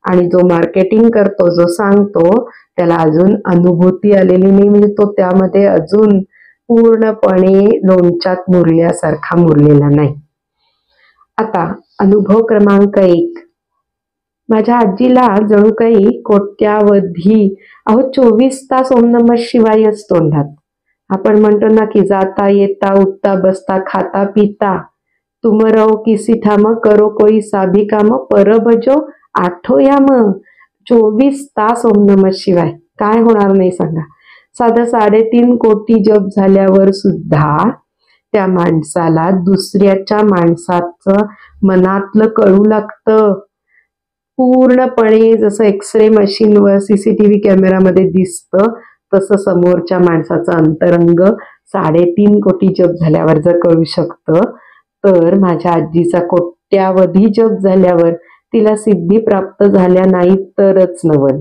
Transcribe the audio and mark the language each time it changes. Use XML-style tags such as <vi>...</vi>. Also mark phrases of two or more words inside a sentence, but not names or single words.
<mr>आणि जो मार्केटिंग करतो, जो सांगतो, त्याला अजून अनुभूती आलेली नाही, म्हणजे तो त्यामध्ये अजून पूर्णपणे लोणच्यात मुरल्यासारखा मुरलेला नाही. आता अनुभव क्रमांक 1. माझ्या आजीला जणू काही कोट्यावधी, 24 तास</mr> <sa>ओम नमः शिवायच</sa> <mr>तोंडात. आपण म्हणतो ना की जाता येता उठता बसता खाता पिता</mr> <hi>तुम रहो किसी ठाम करो कोई साभी काम पर भजो आठो याम.</hi> <sa>24 तास ओम नमः शिवाय.</sa> <mr>काय होणार नाही सांगा. साधं 3.5 कोटी जप झाल्यावर सुद्धा त्या माणसाला दुसऱ्याच्या माणसाचं मनातलं कळू लागतं. पूर्णपणे जसं एक्सरे मशीनवर सीसीटीव्ही कॅमेरामध्ये दिसतं तसं समोरच्या माणसाचं अंतरंग 3.5 कोटी जप झाल्यावर जर कळू शकतं, तर माझ्या आजीचा कोट्यावधी जप झाल्यावर तिला सिद्धी प्राप्त झाल्या नाही तरच नवल.</mr>